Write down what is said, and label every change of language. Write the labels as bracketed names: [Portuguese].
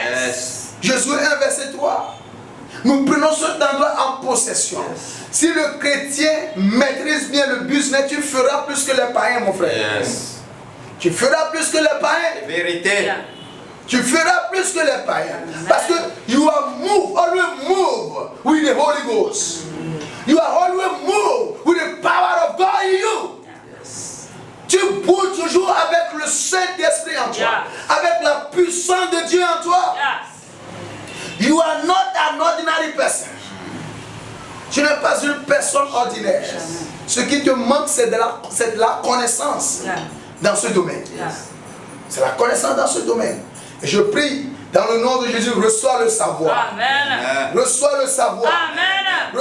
[English] Yes. [French] Josué 1 verset 3. Nous prenons cet endroit en possession. [English] Yes. [French] Si le chrétien maîtrise bien le business, tu feras plus que les païens, mon frère. [English] Yes. [French] Tu feras plus que les païens. Vérité. [English] Yeah. [French] Tu feras plus que les païens. Parce que [English] you are moved, always moved with the Holy Ghost. You are always moved with the power of God in you. Yes. [French] Tu bouges toujours avec le Saint-Esprit en toi. [English] Yeah. [French] Avec la puissance de Dieu en toi. [English] Yes. You are not an ordinary person. [French] Tu n'es pas une personne ordinaire. Ce qui te manque, c'est de la connaissance [English] Yeah. [French] dans ce domaine. [English] Yes. [French] C'est la connaissance dans ce domaine. Et je prie, dans le nom de Jésus, reçois le savoir. Amen. Reçois le savoir. Amen.